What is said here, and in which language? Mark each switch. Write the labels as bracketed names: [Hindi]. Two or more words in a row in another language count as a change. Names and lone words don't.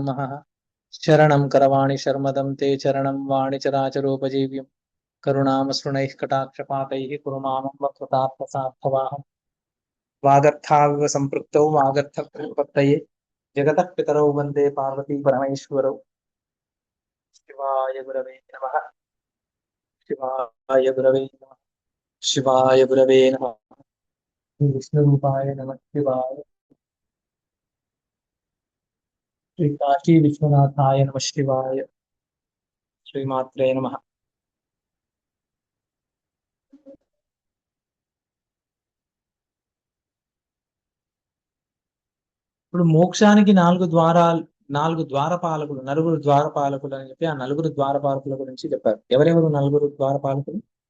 [Sanskrit] महः शरणं करवाणि शर्मदं ते चरणं वाणि चराचरोपजीव्यं करुणामसृणैः कटाक्षपातैः कुरु मामम्ब कृतार्थसार्थवाहम् वागर्थाविव सम्पृक्तौ वागर्थप्रतिपत्तये जगतः पितरौ वन्दे पार्वती परमेश्वरौ शिवाय गुरवे नमः शिवाय गुरवे नमः शिवाय गुरवे नमः विष्णुरूपाय नमः शिवाय श्री काशी विश्वनाथाय नमः शिवाय श्रीमात्रे नमः [Telugu] ఇప్పుడు మోక్షానికి నాలుగు ద్వారపాలకులు నలుగురు ద్వారపాలకులు అని చెప్పి ఆ నలుగురు ద్వారపాలకుల గురించి చెప్పారు. ఎవరెవరు నలుగురు ద్వారపాలకులు?